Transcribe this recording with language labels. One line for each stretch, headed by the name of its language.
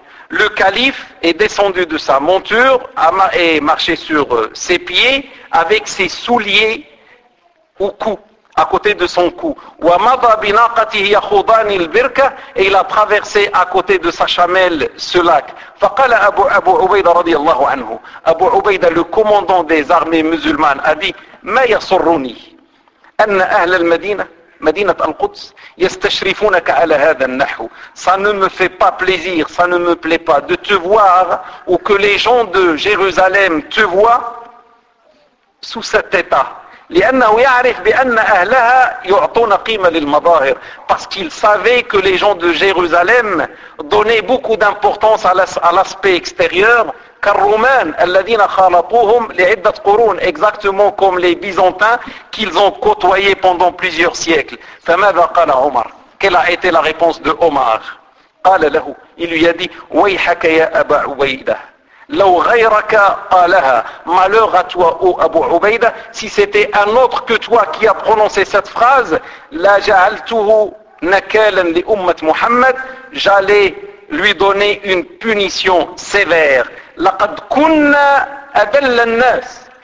French: Le calife est descendu de sa monture et marché sur ses pieds avec ses souliers au cou, à côté de son cou. Et il a traversé à côté de sa chamelle ce lac.
Arabic: فقال أبو عبيدة رضي الله عنه أبو عبيدة
French: le commandant des armées musulmanes a dit
Arabic: ما يسرني أن أهل المدينة مدينة القدس يستشرفونك على هذا النحو.
French: Ça ne me fait pas plaisir, ça ne me plaît pas de te voir ou que les gens de Jérusalem te voient sous cet état.
Arabic: لأنه يعرف بأن أهلها يعطون قيمة للمظاهر.
French: Parce qu'il savait que les gens de Jérusalem donnaient beaucoup d'importance à l'aspect extérieur.
Arabic: كالرومان الذين خالطوهم لعدة قرون.
French: Exactement comme les Byzantins qu'ils ont côtoyés pendant plusieurs siècles.
Arabic: فماذا قال عمر؟
French: Quelle a été la réponse de Omar؟
Arabic: قال له.
French: Il lui a dit
Arabic: ويحك يا أبا عبيدة. لو غيرك قالها.
French: Malheur à toi, ô Abu Ubaida, si c'était un autre que toi qui a prononcé cette phrase,
Arabic: la ja'altuhu nakalan li ummat Muhammad,
French: j'allais lui donner une punition sévère.
Arabic: Laqad kunna adalla an-nas.